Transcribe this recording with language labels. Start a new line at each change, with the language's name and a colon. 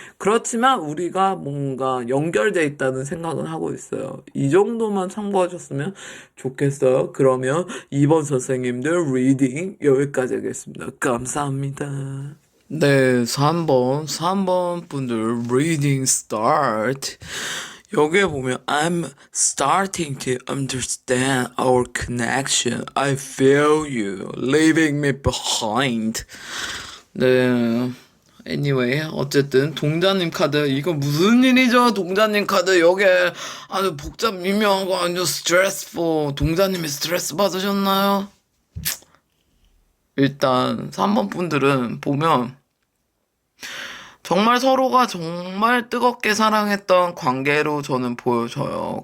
Korean: 그렇지만 우리가 뭔가 연결돼 있다는 생각은 하고 있어요. 이 정도만 참고하셨으면 좋겠어요. 그러면 이번 선생님들 리딩 여기까지 하겠습니다. 감사합니다. 네, 3번 분들 리딩 start.
English: 여기에 보면 I'm starting to understand our connection. I feel you leaving me behind.
Korean: 네. anyway, 어쨌든 동자님 카드, 이거 무슨 일이죠? 동자님 카드 여기에 아주 복잡 미묘하고 아주 스트레스풀. 동자님이 스트레스 받으셨나요? 일단 3번 분들은 보면 정말 서로가 정말 뜨겁게 사랑했던 관계로 저는 보여져요.